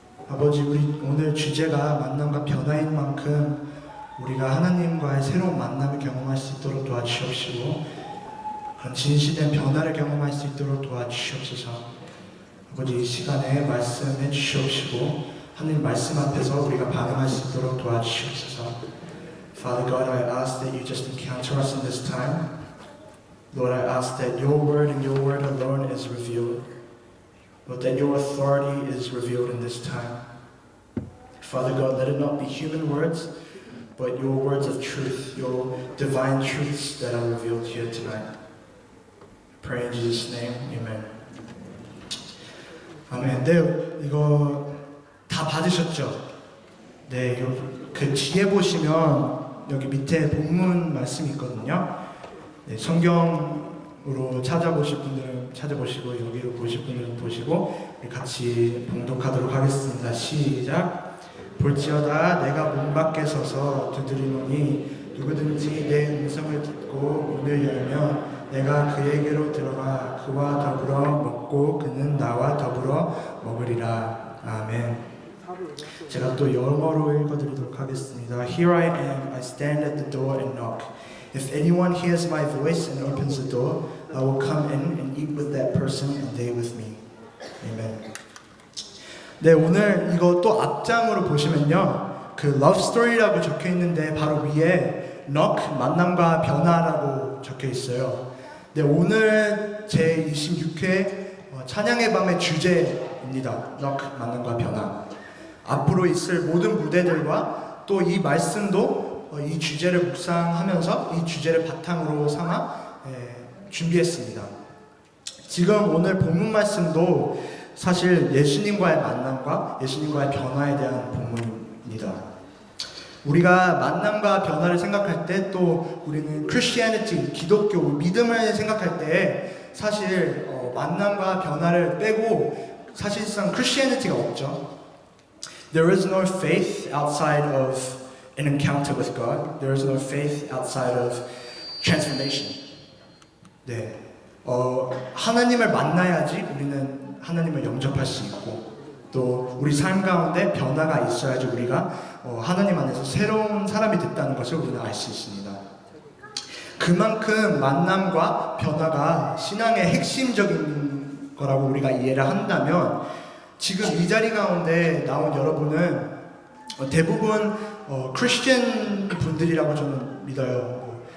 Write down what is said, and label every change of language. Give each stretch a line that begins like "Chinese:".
Korean: 아버지 우리 오늘 주제가 만남과 변화인 만큼 우리가 하나님과의 새로운 만남을 경험할 수 있도록 도와주시옵시고 그런 진실된 변화를 경험할 수 있도록 도와주시옵소서. 아버지 이 시간에 말씀해 주시옵시고 하나님 말씀 앞에서 우리가 반응할 수 있도록 도와주시옵소서.
English: Father God, I ask that you just encounter us in this time. Lord, I ask that your word and your word alone is revealed. Lord, that your authority is revealed in this time. Father God, let it not be human words, but your words of truth, your divine truths that are revealed here tonight. Pray in Jesus' name, amen.
Korean: 아멘. 네, 이거 다 받으셨죠? 네, 이거 그 뒤에 보시면 여기 밑에 본문 말씀이 있거든요. 네, 성경으로 찾아보실 분들은 찾아보시고 여기로 보실 분들은 보시고 우리 같이 봉독하도록 하겠습니다. 시작. 볼지어다 내가 문 밖에 서서 두드리노니 누구든지 내 음성을 듣고 문을 열면 내가 그에게로 들어가 그와 더불어 먹고 그는 나와 더불어 먹으리라. 아멘. 제가 또 영어로 읽어드리도록 하겠습니다.
English: Here I am, I stand at the door and knock. If anyone hears my voice and opens the door, I will come in and eat with that person and they with me. Amen.
Korean: 네, 오늘 이거 또 앞장으로 보시면요, 그 love story라고 적혀 있는데 바로 위에 knock 만남과 변화라고 적혀 있어요. 네, 오늘 제 26회 찬양의 밤의 주제입니다. knock 만남과 변화. 앞으로 있을 모든 무대들과 또 이 말씀도 이 주제를 묵상하면서 이 주제를 바탕으로 삼아 준비했습니다. 지금 오늘 본문 말씀도 사실 예수님과의 만남과 예수님과의 변화에 대한 본문입니다. 우리가 만남과 변화를 생각할 때 또 우리는 Christianity, 기독교, 믿음을 생각할 때 사실 만남과 변화를 빼고 사실상 Christianity가 없죠.
English: There is no faith outside of an encounter with God. There is no faith outside of transformation.
Korean: 네, 하나님을 만나야지 우리는 하나님을 영접할 수 있고 또 우리 삶 가운데 변화가 있어야지 우리가 하나님 안에서 새로운 사람이 됐다는 것을 우리는 알 수 있습니다. 그만큼 만남과 변화가 신앙의 핵심적인 거라고 우리가 이해를 한다면 지금 이 자리 가운데 나온 여러분은 대부분 크리스천 분들이라고 저는 믿어요.